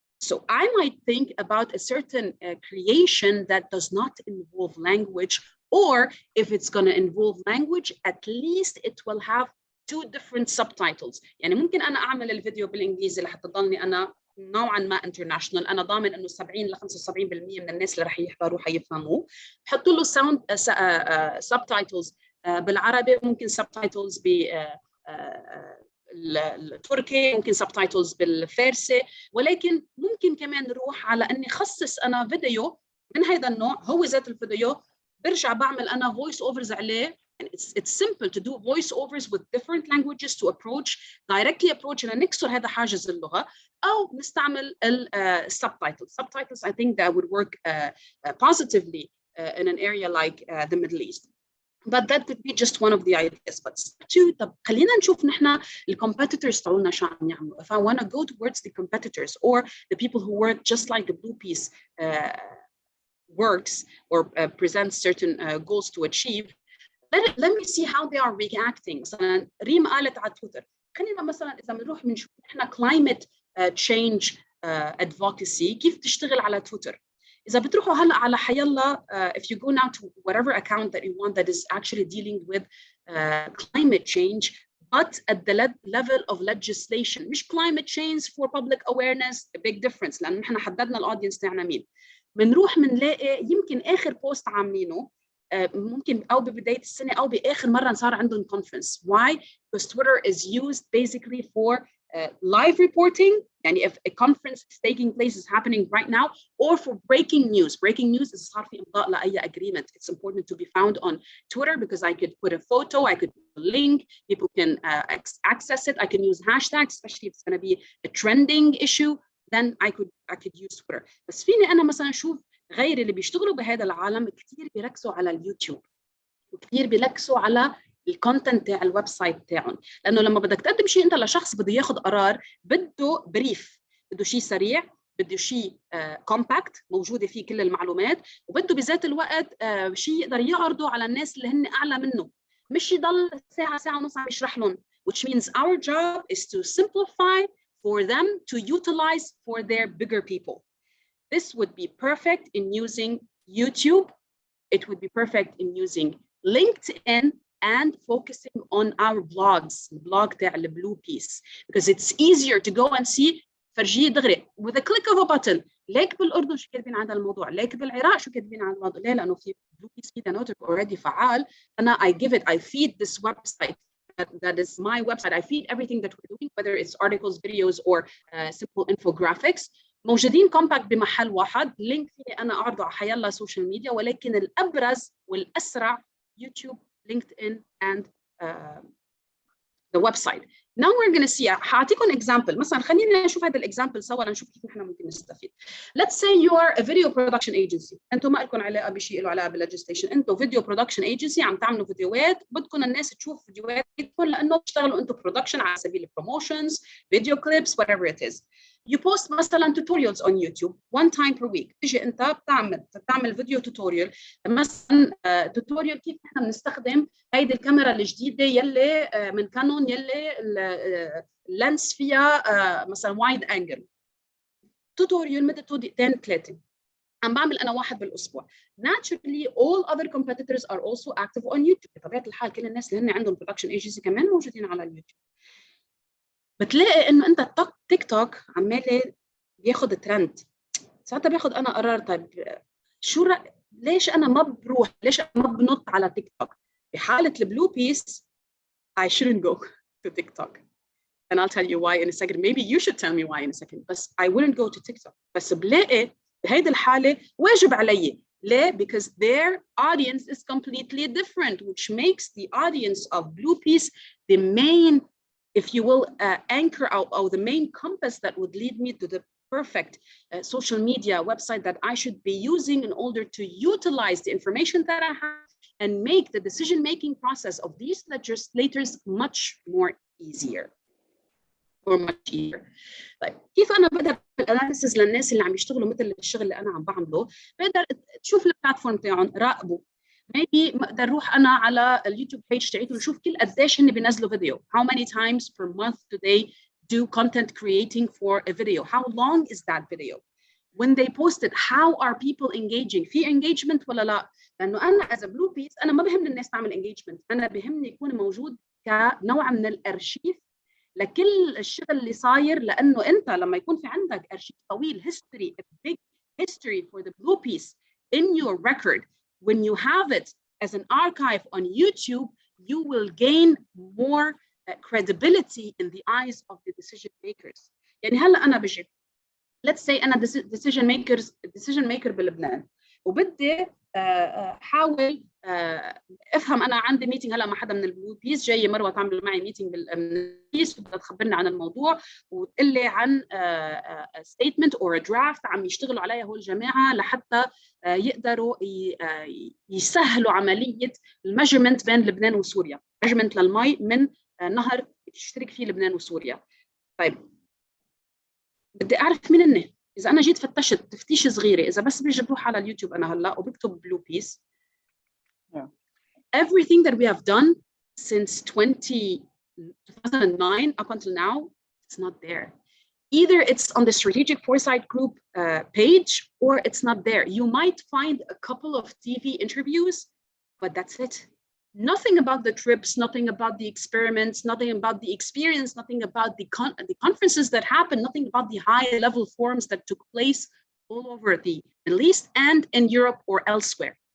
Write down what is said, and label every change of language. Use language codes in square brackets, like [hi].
[en] So I might think about a certain creation that does not involve language or if it's going to involve language, at least it will have 2 different subtitles. [ar] يعني ممكن أنا أعمل الفيديو بالإنجليزي لحتى تضلني أنا نوعا ما international، أنا ضامن إنه 70 ل 75% من الناس اللي رح يحضروا حيفهموه. حطوا له sound subtitles بالعربي، ممكن subtitles بالتركي، ممكن subtitles بالفارسي، ولكن ممكن كمان نروح على إني خصص أنا فيديو من هذا النوع، هو ذات الفيديو برجع بعمل أنا voice overs عليه. [en] And it's simple to do voiceovers with different languages to directly approach and [ar] نكسر هذا حاجز اللغة، أو نستعمل [en] subtitles. Subtitles, I think that would work positively in an area like the Middle East. But that could be just one of the ideas. But two, [ar] طب خلينا نشوف نحن competitors تاعولنا شو عم يعملوا. [en] If I want to go towards the competitors or the people who work just like the Blue Piece works or presents certain goals to achieve, let me see how they are reacting. [ar] مثلا ريم قالت على تويتر، خلينا مثلا اذا بنروح بنشوف احنا climate change advocacy كيف تشتغل على تويتر. اذا بتروحوا هلا على حيالله [en] if you go now to whatever account that you want that is actually dealing with climate change but at the level of legislation، [ar] مش [en] climate change for public awareness، a big difference [ar] لأن احنا حددنا الأودينس تاعنا مين. بنروح بنلاقي يمكن آخر بوست عاملينه ممكن أو ببداية السنة أو بآخر مرة صار عندهم conference. [en] Why? Because Twitter is used basically for live reporting. يعني if a conference is taking place, is happening right now, or for breaking news. Breaking news is [ar] صار في إمضاء لأي [en] agreement. It's important to be found on Twitter because I could put a photo, I could put a link, people can access it. I can use hashtags, especially if it's going to be a trending issue. Then I could use Twitter. [ar] بس فيني أنا مثلا أشوف غير اللي بيشتغلوا بهذا العالم كتير بيركزوا على اليوتيوب وكتير بيركزوا على الكونتنت تاع الويب سايت تاعهم، لانه لما بدك تقدم شيء انت لشخص بده ياخذ قرار، بده بريف، بده شيء سريع، بده شيء كومباكت موجوده فيه كل المعلومات، وبده بذات الوقت شيء يقدر يعرضه على الناس اللي هن اعلى منه، مش يضل ساعه ونص عم يشرح لهم. [en] which means our job is to simplify for them to utilize for their bigger people. This would be perfect in using YouTube. It would be perfect in using LinkedIn and focusing on our blogs, blog تاع Blue Piece, because it's easier to go and see [ar] فرجيه دغري [en] with a click of a button. [ar] ليك بالأردن شو كاتبين عن الموضوع، ليك بالعراق شو كاتبين عن الموضوع. ليه؟ لأنه في Blue Piece في نوتك already فعال. [en] أنا I feed this website. That is my website. I feed everything that we're doing, whether it's articles, videos, or simple infographics. [ar] موجودين كومباكت بمحل واحد، لينك فيني أنا أعرضه على حيالله سوشيال ميديا، ولكن الأبرز والأسرع يوتيوب، LinkedIn, [en] and the website. Now we're going to see. [ar] هعطيكم example. مثلا خلينا نشوف هذا الexample سوا لنشوف كيف نحن ممكن نستفيد. [en] Let's say you are a video production agency. [ar] أنتم ما لكم علاقة بشيء له علاقة بالlegislation. أنتم video production agency عم تعملوا فيديوهات، بدكم الناس تشوف فيديوهاتكم لأنه بتشتغلوا أنتم production على سبيل promotions, video clips, whatever it is. [en] You post مثلا tutorials on YouTube one time per week. [ar] تيجي أنت بتعمل فيديو tutorial، مثلا tutorial كيف نحن بنستخدم هيدي الكاميرا الجديدة يلي من كانون يلي اللينس فيها مثلا وايد انجل. توتوريال مدته دقيقتين 3. عم بعمل انا واحد بالاسبوع. [en] Naturally all other competitors are also active on YouTube. [ar] بطبيعه الحال كل الناس اللي هن عندهم production agency كمان موجودين على اليوتيوب. بتلاقي انه انت تيك توك عمال بياخذ ترند. ساعتها بياخذ انا قرار، طيب شو ليش انا ما بروح، ليش انا ما بنط على تيك توك؟ بحاله البلو بيس [en] I shouldn't go to TikTok. And I'll tell you why in a second. Maybe you should tell me why in a second. But I wouldn't go to TikTok. [ar] بس بلاقي بهيدي الحالة واجب علي. ليه? [en] Because their audience is completely different, which makes the audience of Blue Piece the main, if you will, anchor or the main compass that would lead me to the perfect social media website that I should be using in order to utilize the information that I have and make the decision-making process of these legislators much more easier. or much easier. [ar] طيب كيف أنا بقدر الأناليسيس للناس اللي عم يشتغلوا مثل الشغل اللي أنا عم بعمله؟ بقدر تشوف البلاتفورم تاعهم، راقبوا. maybe بقدر أروح أنا على اليوتيوب page تاعتهم ونشوف كل قديش هن بينزلوا فيديو. [en] How many times per month do they do content creating for a video? How long is that video? when they posted, how are people engaging؟ [ar] في engagement ولا لا؟ لأنه أنا [en] as a blue piece [ar] أنا ما بهمني الناس تعمل engagement، أنا بهمني يكون موجود كنوع من الأرشيف لكل الشغل اللي صاير، لأنه أنت لما يكون في عندك أرشيف طويل [en] history, a big history for the blue piece in your record, when you have it as an archive on YouTube, you will gain more credibility in the eyes of the decision makers. [ar] يعني هلا أنا بجي [en] let's say [ar] أنا decision maker بلبنان وبدي حاول افهم. انا عندي ميتنج هلا مع حدا من البلو بيس، جايه مروه تعمل معي ميتنج بالبيس وبدها تخبرني عن الموضوع وتقول لي عن ستيتمنت اور درافت عم يشتغلوا عليها هول الجماعه لحتى يقدروا يسهلوا عمليه الميجرمنت بين لبنان وسوريا، ميجرمنت للمي من نهر تشترك فيه لبنان وسوريا. طيب بدي اعرف مين هن. اذا انا جيت فتشت تفتيش صغيره، اذا بس بيجي بروح على اليوتيوب انا هلا وبكتب بلو بيس، [en] everything that we have done since 2009 up until now, it's not there. Either it's on the strategic foresight group page or it's not there. You might find a couple of TV interviews, but that's it. Nothing about the trips, nothing about the experiments, nothing about the experience, nothing about the conferences that happened, nothing about the high-level forums that took place all over the Middle East and in Europe or elsewhere.